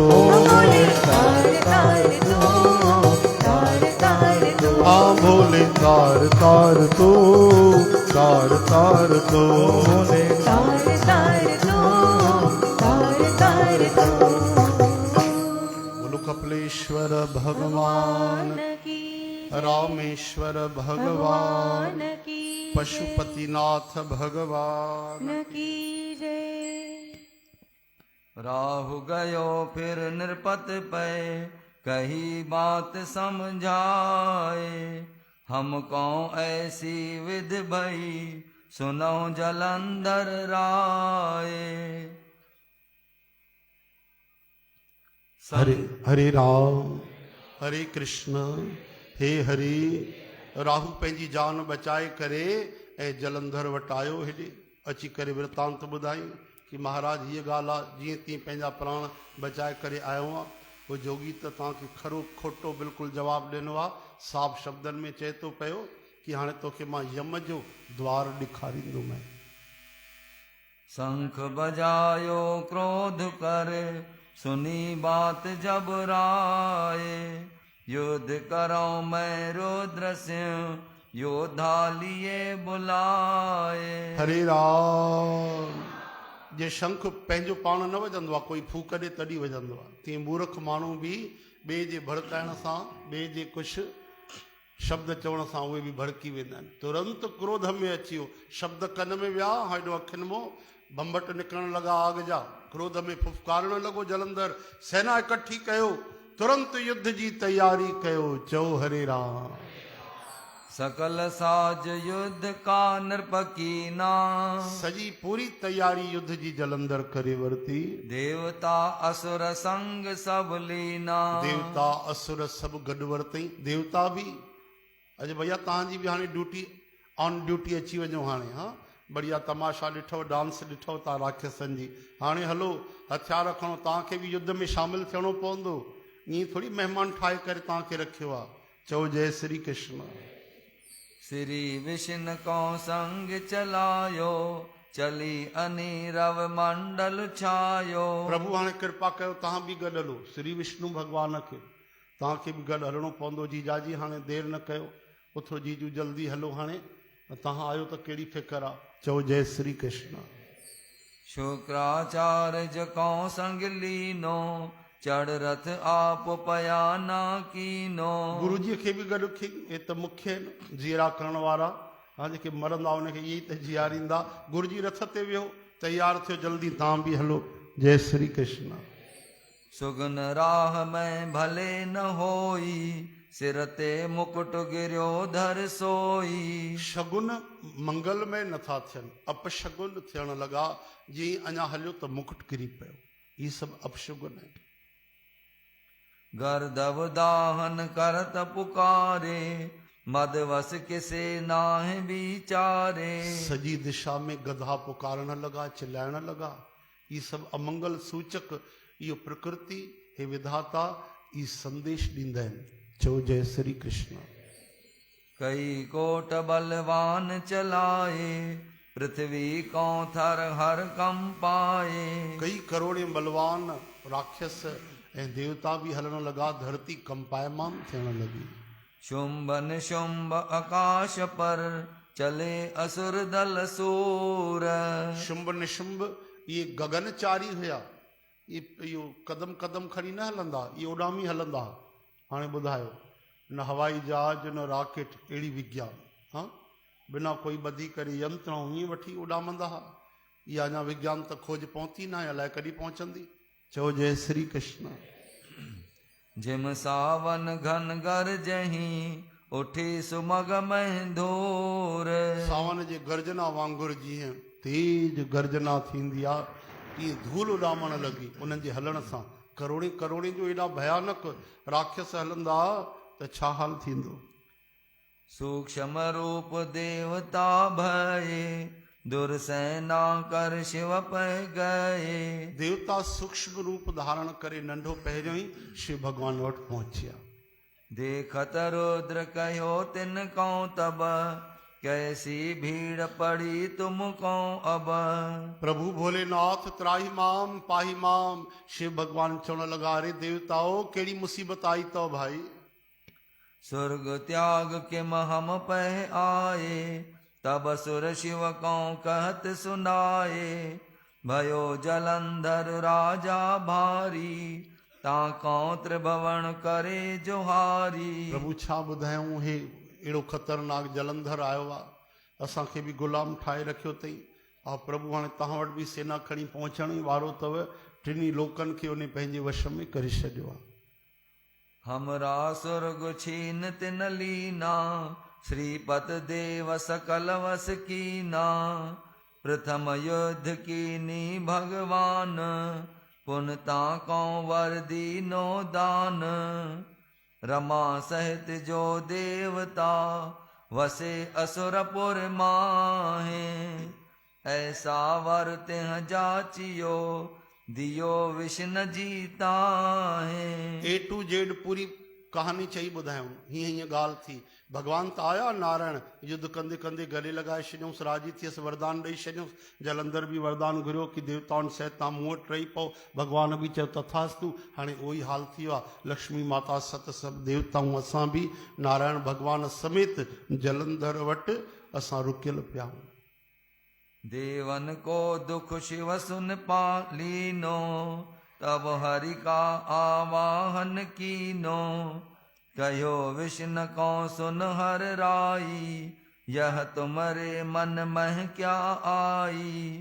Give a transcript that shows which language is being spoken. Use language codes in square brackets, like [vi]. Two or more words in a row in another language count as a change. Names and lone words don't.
[hi] ओ भोले तार तार तो, तार तार तो। आ भोले तार तार तो, तार तार तो। भोले तार तार तो, तार तार तो। बोलो कपिलेश्वर भगवान, की रामेश्वर भगवान, भगवान की पशुपतिनाथ भगवान। की जय। राहु गयो फिर नृपत पे, कही बात समझाए। हमको ऐसी विध भई, सुनो जलंधर राय। हरे हरे राम हरे कृष्ण हे हरि। [sd] राहु पंहिंजी जान बचाए करे ऐं जलंधर वटि आयो हेॾे अची करे वृतांत ॿुधाई कि महाराज हीअ ॻाल्हि आहे, जीअं तीअं पंहिंजा प्राण बचाए करे आयो आहियां। उहो जोगी त तव्हांखे खरो खोटो बिल्कुलु जवाबु ॾिनो आहे। साफ़ शब्दनि में चए थो पियो कि हाणे तोखे मां यम जो द्वार ॾेखारींदुमि। [hi] शंख बजायो क्रोध कर, सुनी बात जब राय। युद्ध करो मैं रुद्र सिंह, योद्धा लिए बुलाए। हरे राम। [sd] जे शंख पंहिंजो पाण न वॼंदो आहे, कोई फूक ॾे तॾहिं वॼंदो आहे, तीअं मूर्ख माण्हू बि ॿिए जे भड़काइण सां, ॿिए जे कुझु शब्द चवण सां उहे बि भड़की वेंदा आहिनि। तुरंत क्रोध में अची वियो, शब्द कन में विया, हेॾो अखियुनि मां बम्बट निकिरण लॻा आग जा। क्रोध में फुफकारण लॻो जलंधर, सेना इकट्ठी कयो, तुरंत युद्ध जी तैयारी कयो। चओ हरे राम। [hi] सकल साज युद्ध का नृपकीना, [sd] सजी पूरी तैयारी युद्ध जी जलंधर करे वरती। [hi] देवता असुर संग सब लीना। [sd] देवता असुर सभु गॾु वरतई। देवता बि अॼु भैया तव्हांजी बि हाणे ड्यूटी [en] on duty [sd] अची वञो हाणे। हा बढ़िया तमाशा ॾिठो, डांस ॾिठो तव्हां राक्षसनि जी। हाणे हलो हथियार खणो, तव्हांखे बि युद्ध में शामिलु थियणो पवंदो। ईअं थोरी महिमान ठाहे करे तव्हांखे रखियो आहे। चओ जय श्री कृष्ण। [hi] श्री विष्णु को संग चलायो, चली अनीरव मंडल छायो। [sd] प्रभु हाणे कृपा कयो, तव्हां बि गॾु हलो। श्री विष्णु भॻवान खे तव्हांखे बि गॾु हलणो पवंदो। जीजाजी हाणे देरि न कयो, उथो जीजू जल्दी हलो। हाणे तव्हां आयो त कहिड़ी फिकर आहे। चओ जय श्री कृष्ण। [hi] शुक्राचार्य को संग लीनो, चढ़ रथ आप पयाना कीनो। [sd] गुरु जी खे बि गॾु खे, हे त मुख्य आहिनि जीअरा करण वारा। हा जेके मरंदा उनखे इहे ई त जीआरींदा। गुरु जी रथ ते वियो, तयारु थियो, जल्दी तव्हां बि हलो। [hi] जय श्री कृष्ण। सुगन राह में भले न होई, सिर ते मुकुट गिरियो धर सोई। [sd] शगुन मंगल में नथा थियनि, अपशगुन थियण लॻा। जीअं अञा हलियो त मुकुट किरी पियो। इहे सभु अपशगुन आहिनि। [hi] गर्दव दाहन करत पुकारे, मदवस किसे नाहि विचारे। [sd] सॼी दिशा में गधा पुकारण लॻा, चिल्लाइण लॻा। इहे सभु अमंगल सूचक। इहो प्रकृति हे विधाता ई संदेश ॾींदा आहिनि। चओ जय श्री कृष्ण। [hi] कई कोट बलवान चलाए, पृथ्वी को थर हर कंपाए। [sd] कई करोड़े बलवान राक्षस ऐं देवता भी हलण लगा, धरती कंपायमान थियण लगी। [hi] शुंभ निशुंभ आकाश पर, चले असुर दल सूर। [sd] शुंभ निशुंभ ये गगनचारी हुया, इहो कदम कदम खणी न हलंदा, ये उॾामी हलंदा। हाणे ॿुधायो, न हवाई जहाज न रॉकेट, अहिड़ी विज्ञान, हाँ बिना कोई ॿधी करे यंत्राऊं ईअं वठी उॾामंदा हुआ। इहा अञा विज्ञान त खोज पहुती न आहे, अलाए कॾहिं पहुचंदी। चओ जय श्री कृष्ण। [hi] जिम सावन घन गरजही, उठी सुमग महधूर। [sd] सावन जे गर्जना वांगुरु जीअं तेज गर्जना थींदी आहे, तीअं धूल उॾामण लॻी उन्हनि जे हलण सां। करोड़े करोड़े जो एॾा भयानक राक्षस हलंदा त छा हाल थींदो। [hi] सूक्ष्म रूप देवता भये, दुर्सेना कर शिव पै गए। [sd] देवता सूक्ष्म रूप धारण करे नंढो पहिरियों ही शिव भगवान वटि पहुचिया। [hi] देखत रुद्र कहो तिन को तब, कैसी भीड़ पड़ी तुमको अब। [sa] प्रभु भोलेनाथ त्राही माम पाही माम। [sd] शिव भगवान चवण लगा, रे देवताओ कहिड़ी मुसीबत आई तो भाई। [hi] स्वर्ग त्याग के हम पह आए, तब सुर शिव को कहत सुनाए। भयो जलंधर राजा भारी, ताको त्रिभुवन करे जोहारी। [sd] प्रभु छा ॿुधायूं, हे अहिड़ो ख़तरनाक जलंधर आयो आहे, असांखे बि गुलाम ठाहे रखियो अथई। प्रभु हाणे तव्हां वटि बि सेना खणी पहुचण ई वारो अथव। टिनी लोकनि खे उन पंहिंजे वश में करे छॾियो आहे। [hi] हमरा स्वर्ग छीन तिन लीना, श्रीपत देव सकल वस कीना। प्रथम युद्ध कीनी भगवान, पुनता को वर दीनो दान। रमा सहित जो देवता, वसे असुरपुर माहे। ऐसा वर तिह जाचियो, दियो विष्ण जीता है। [en] A to Z [sd] पूरी कहानी चई ॿुधायूं। हीअं ॻाल्हि थी, भगवान त आया नारायण, युद्ध कंदे कंदे गले लॻाए छॾियऊंसि, राजी थियसि, वरदान ॾेई छॾियऊंसि। जलंधर बि वरदान घुरियो कि देवताउनि सहित तव्हां मूं वटि रही पओ। भगवान बि चयो तथास्तु। हाणे उहो ई हाल थी वियो आहे। लक्ष्मी माता सत सभु देवताऊं असां बि नारायण भगवान समेत जलंधर वटि असां रुकियल पिया आहियूं। [hi] देवन को दुख शिव सुन पालीनो, तब हरि का आवाहन कीनो। कहो विष्णु को सुन हर राई, यह तुम्हारे मन में क्या आई।